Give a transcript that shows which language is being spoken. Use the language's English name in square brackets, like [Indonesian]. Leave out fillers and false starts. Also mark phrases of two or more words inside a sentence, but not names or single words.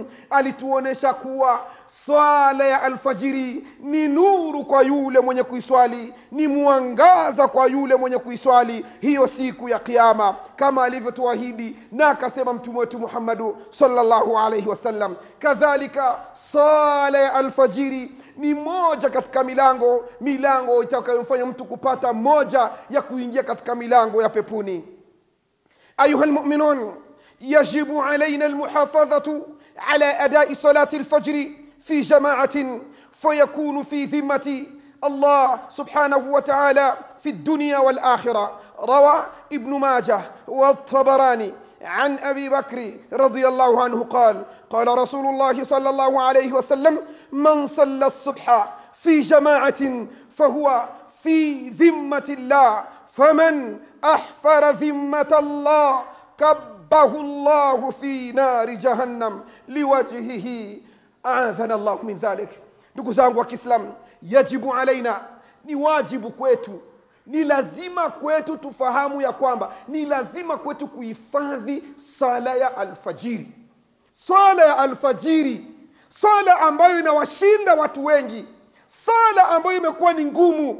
[Swahili] Alituonesha kuwa swala ya alfajiri ni nuru kwa yule mwenye kuiswali, ni mwangaza kwa yule mwenye kuiswali hiyo siku ya kiyama, kama alivyotuahidi na akasema mtume wetu Muhammad [Arabic] صلى الله عليه وسلم. [Swahili] Kadhalika swala ya alfajiri ni moja katika milango itakayomfanya mtu kupata moja ya kuingia katika milango ya peponi. [Arabic] أيها المؤمنون، يجب علينا المحافظة على أداء صلاة الفجر في جماعة فيكون في ذمة الله سبحانه وتعالى في الدنيا والآخرة. روى ابن ماجه والطبراني عن أبي بكر رضي الله عنه قال: قال رسول الله صلى الله عليه وسلم: من صلى الصبح في جماعة فهو في ذمة الله فمن أحفر ذمة الله كبه الله في نار جهنم لوجهه أعاذنا الله من ذلك. [Swahili] ndugu zangu wa Kiislamu, [Arabic] يجب علينا, [Swahili] ni wajibu kwetu, ni lazima kwetu tufahamu ya kwamba ni lazima kwetu kuhifadhi sala ya alfajiri. Sala ya alfajiri, sala ambayo inawashinda watu wengi, sala ambayo imekuwa ni ngumu.